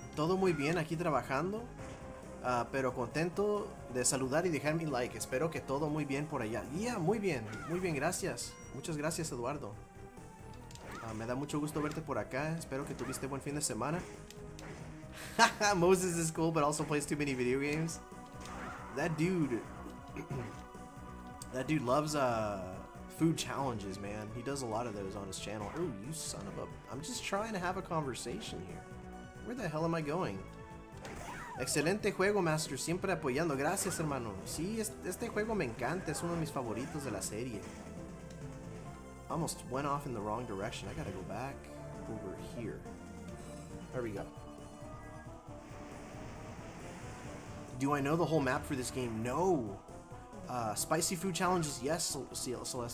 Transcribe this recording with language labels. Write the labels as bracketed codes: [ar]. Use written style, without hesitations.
[es] Todo muy bien aquí trabajando, pero contento de saludar y dejar mi like. Espero que todo muy bien por allá. Yeah, muy bien, gracias. Muchas gracias, Eduardo. Me da mucho gusto verte por acá. Espero que tuviste buen fin de semana. [en] Moses is cool, but also plays too many video games. That dude, that dude loves food challenges, man. He does a lot of those on his channel. Oh, you son of a... I'm just trying to have a conversation here. Where the hell am I going? [es] Excelente juego, Master. Siempre apoyando. Gracias, hermano. Sí, este juego me encanta. Es uno de mis favoritos de la serie. [en] Almost went off in the wrong direction. I gotta go back over here. There we go. Do I know the whole map for this game? No. Spicy food challenges, yes, Celestial.